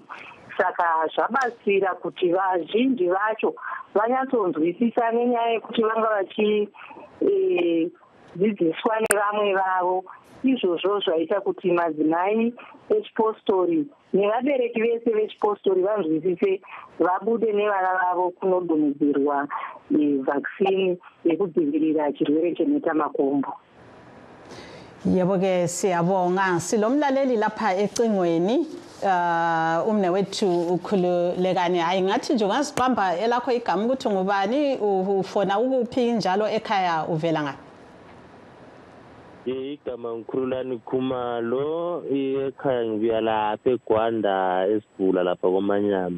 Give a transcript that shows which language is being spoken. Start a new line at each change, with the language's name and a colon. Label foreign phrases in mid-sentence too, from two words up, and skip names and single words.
Shona: Saka zvabatsira kuti vazhinji vacho vanyatsonzwisisa nenyaya yekuti vanga vachidzidziswa nevamwe vavo. Izvozvo zvaita kuti madzimai echipostori nevabereki vese vechipostori vanzwisise vabude nevana vavo kunodonhedzerwa vaccine yekudzivirira chirwere chemhetamakumbo.
North Ndebele: Yebo ke siyabonga. Silomlaleli lapha ecingweni umnewethu ukhululekani. Hayi ngathi nje ungaziqamba elakho igama ukuthi ngubani, ufona ukuphi njalo ekhaya uvela ngaphi? Igama ngikhululani Khumalo, ekhaya ngibuya lapha eGwanda esibhula lapha koManyama.